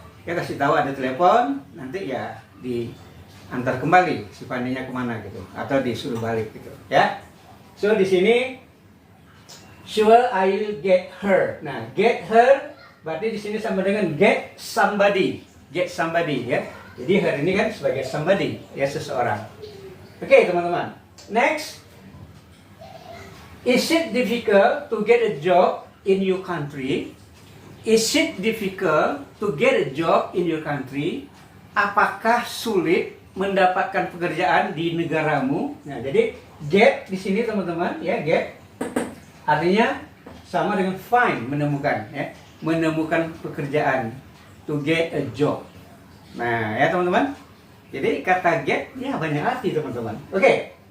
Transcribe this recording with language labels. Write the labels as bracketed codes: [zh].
[id] Dia kasih tahu ada telepon, nanti ya diantar kembali si Fanny-nya kemana gitu, atau disuruh balik gitu ya. [en] So [id] di sini [en] sure I will get her. [id] Nah, [en] get her [id] berarti di sini sama dengan [en] get somebody. Get somebody [id] ya. Jadi her ini kan sebagai somebody ya, seseorang. Oke teman-teman. [en] Next, is it difficult to get a job in your country? Is it difficult to get a job in your country? [id] Apakah sulit mendapatkan pekerjaan di negaramu? Nah, jadi get di sini teman-teman ya, get artinya sama dengan find, menemukan ya, menemukan pekerjaan. [en] To get a job. [id] Nah ya teman-teman. Jadi kata get ya banyak arti teman-teman. Oke.